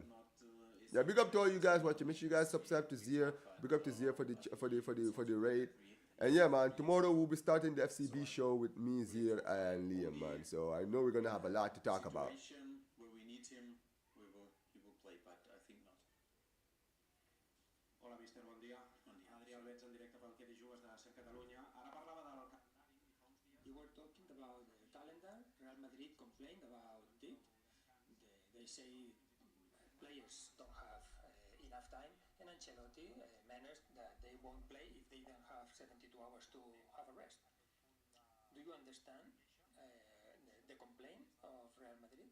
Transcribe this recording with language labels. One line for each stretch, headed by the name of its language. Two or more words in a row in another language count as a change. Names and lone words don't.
English: Yeah, big up to all you guys watching. Make sure you guys subscribe to Zia. Big up to Zia for the raid. And yeah, man, tomorrow we'll be starting the FCB show with me, Zia, and Liam, man. So I know we're gonna have a lot to talk about. Where we need him, he will play, but I think not.
Catalan: Hola, mister, bon dia. Adrià Albets en directe pel que jugues de Ser Catalunya. Ara parlava del calendari.
English: You were talking about the calendar. Real Madrid complained about it. They say players Ancelotti managed that they won't play if they don't have 72 hours to have a rest. Do you understand the complaint of Real Madrid?